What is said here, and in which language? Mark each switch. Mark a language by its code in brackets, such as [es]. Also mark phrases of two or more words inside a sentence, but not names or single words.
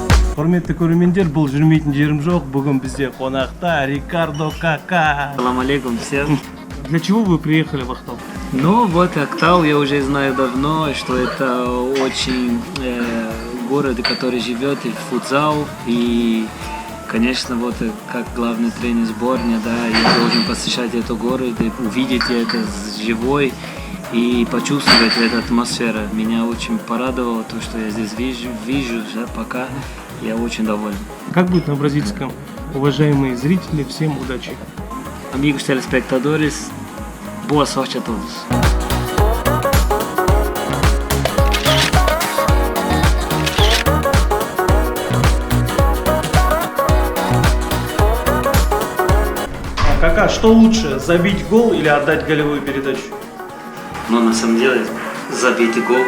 [kk] Құрметті көрермендер, бұл жүрмейтін жерім жоқ. Бүгін бізде қонақта Рикардо Кака. [ar] سلام عليكم всем. [ru] Для чего вы приехали в Актау? Ну вот Актау я уже знаю давно, что это очень город, который живет и футзал, и конечно вот как главный тренер сборной, да, я должен посещать этот город и увидеть это живой и почувствовать эту атмосферу. Меня очень порадовало то, что я здесь вижу да, пока я очень доволен. Как будет на бразильском? Уважаемые зрители, всем удачи. [pt] Amigos telespectadores, boa sorte a todos. [ru] Кака, что лучше, забить гол или отдать голевую передачу? Но на самом деле забить гол.